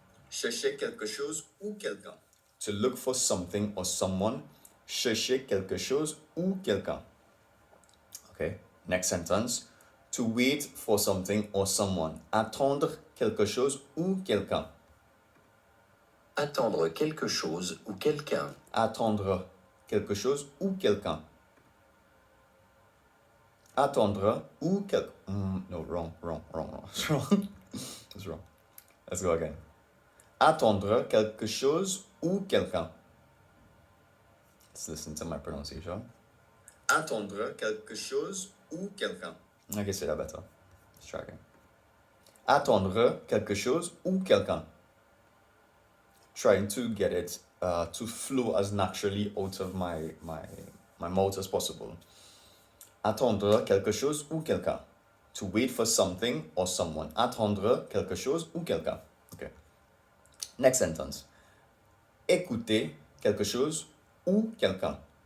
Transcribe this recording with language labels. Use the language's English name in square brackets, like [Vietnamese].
[French] Chercher quelque chose ou quelqu'un. [English] To look for something or someone, [French] chercher quelque chose ou quelqu'un. [English] Okay, next sentence. To wait for something or someone. [French] Attendre quelque chose ou quelqu'un. Attendre quelque chose ou quelqu'un. Attendre quelque chose ou quelqu'un. Attendre ou quelqu'un. [English] No, wrong. It's wrong. It's wrong. Let's go again. [French] Attendre quelque chose ou quelqu'un. [English] Let's listen to my pronunciation. [French] Attendre quelque chose ou quelqu'un. [English] I can say that better. Let's try again. [French] Attendre quelque chose ou quelqu'un. [English] Trying to get it to flow as naturally out of my mouth as possible. [French] Attendre quelque chose ou quelqu'un. [English] To wait for something or someone. [French] Attendre quelque chose ou quelqu'un. [English] Okay. Next sentence. [French] Écouter quelque chose ou quelqu'un.